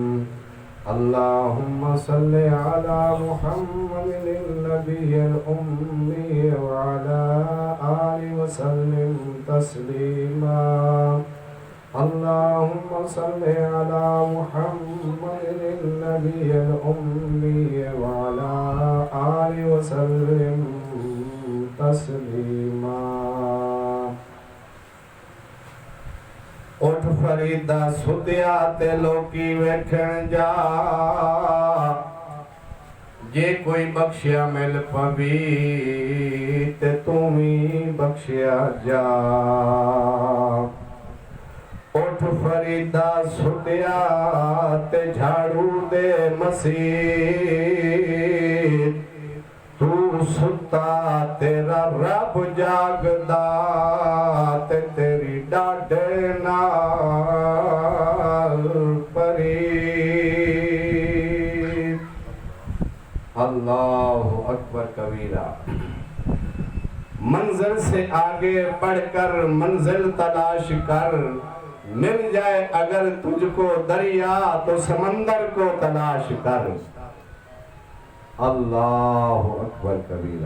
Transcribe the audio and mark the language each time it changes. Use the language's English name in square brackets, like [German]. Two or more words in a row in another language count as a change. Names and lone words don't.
[Arabic] اللهم صل على محمد النبي الأمي وعلى آله وسلم تسليما. اللهم صل على محمد النبي الأمي وعلى آله وسلم تسليما. [Punjabi] اٹھ فریدا سدیا تے لوکی ویکھن جا، جے کوئی بخشیا مل پوی تے توں وی بخشیا جا. اٹھ فریدا سدیا تے جھاڑو دے مسیح، تو ستا تیرا رب جاگدا تے تیری ڈاڈے نال پرید. [Arabic] اللہ اکبر کبیرہ. [Urdu] منزل سے آگے بڑھ کر منزل تلاش کر، مل جائے اگر تجھ کو دریا تو سمندر کو تلاش کر. [Arabic] اللہ اکبر کبیرہ.